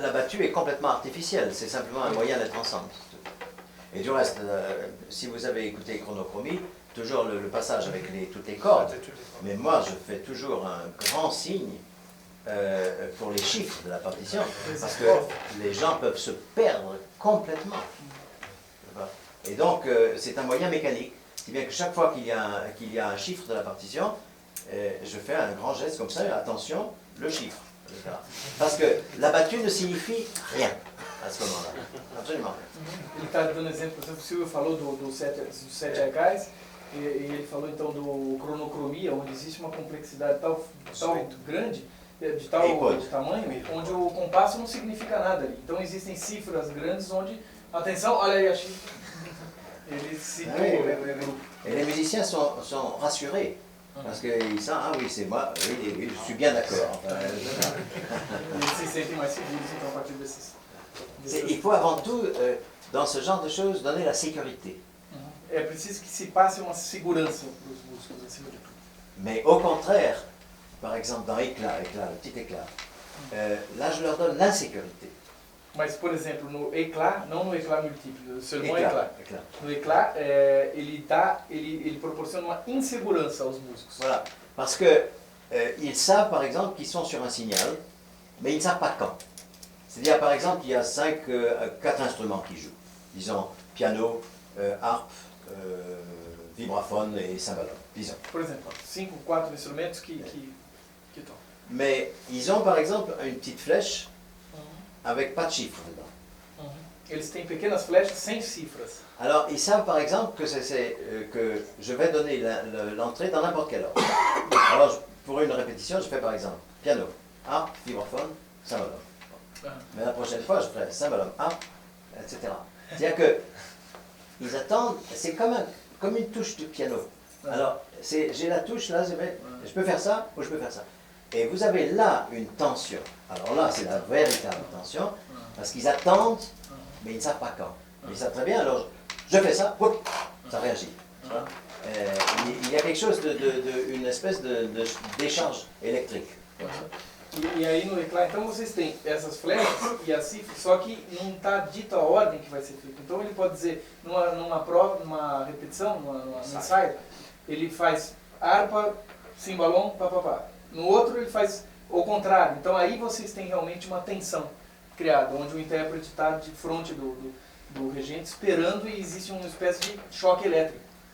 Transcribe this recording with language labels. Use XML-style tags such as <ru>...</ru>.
<fr>la battue est complètement artificielle. C'est simplement un moyen d'être ensemble. Et du reste, si vous avez écouté Chronochromie, toujours le passage avec toutes les cordes, mais moi je fais toujours un grand signe pour les chiffres de la partition, parce que les gens peuvent se perdre complètement. Et donc c'est un moyen mécanique, si bien que chaque fois qu'il y a un chiffre de la partition, je fais un grand geste comme ça, attention, le chiffre. Parce que la battue ne signifie rien à ce moment-là. Absolument rien.</fr> <pt>Ele está dando exemplo, por exemplo, o Silvio falou dos sete Aikais, e ele falou então do cronocromia, onde existe uma complexidade tão grande, de tal tamanho, onde o compasso não significa nada ali. Então existem cifras grandes onde, atenção, olha aí a chifra, ele citou o grupo.</pt> <fr>Et les musiciens sont rassurés. Parce qu'ils sentent, ah oui, c'est moi, oui, je suis bien d'accord. Enfin,</fr> <pt>Eles se sentem mais seguros então a partir desses.</pt> <fr>il faut avant tout, dans ce genre de choses, donner la sécurité.</fr> <pt>É preciso que se passe uma segurança para os músicos acima de tudo.</pt> <fr>Mais au contraire, par exemple dans éclat, le petit éclat, là je leur donne l'insécurité.</fr> <pt>Mas, por exemplo, no éclat, não no éclat múltiplo,</pt> <fr>seulement Éclat.</fr> <pt>no éclat, ele proporciona uma insegurança aos músicos.</pt> <fr>Voilà, parce que ils savent par exemple qu'ils sont sur un signal, mais ils ne savent pas quand. C'est-à-dire par exemple il y a 4 instruments qui jouent, disons piano, harpe, vibraphone et cymbalo, disons.</fr> <pt>Por exemplo, 5, 4 instrumentos que tocam.</pt> <fr>Mais ils ont par exemple une petite flèche avec pas de chiffre dedans.</fr> <pt>Eles têm pequenas flechas sem cifras.</pt> <fr>Alors ils savent par exemple que, que je vais donner l'entrée dans n'importe quel ordre. Alors pour une répétition, je fais par exemple piano, harpe, vibraphone, cymbalo. Mais la prochaine fois, je ferai cymbalo, harpe, etc. C'est-à-dire que ils attendent, c'est comme une touche du piano. Alors j'ai la touche là, je peux faire ça ou je peux faire ça. Et vous avez là une tension. Alors là, c'est la véritable tension, parce qu'ils attendent, mais ils ne savent pas quand. Ils savent très bien, alors je fais ça, whoop, ça réagit. Il y a quelque chose une espèce de décharge électrique.</fr> <pt>E aí no éclat, então vocês têm essas flechas e as cifras, só que não está dita a ordem que vai ser feita. Então ele pode dizer, numa prova, numa repetição, num ensaio, ele faz harpa, cimbalom, papapá. No outro ele faz o contrário. Então aí vocês têm realmente uma tensão criada, onde o intérprete está de frente do regente esperando e existe uma espécie de choque électrique.</pt>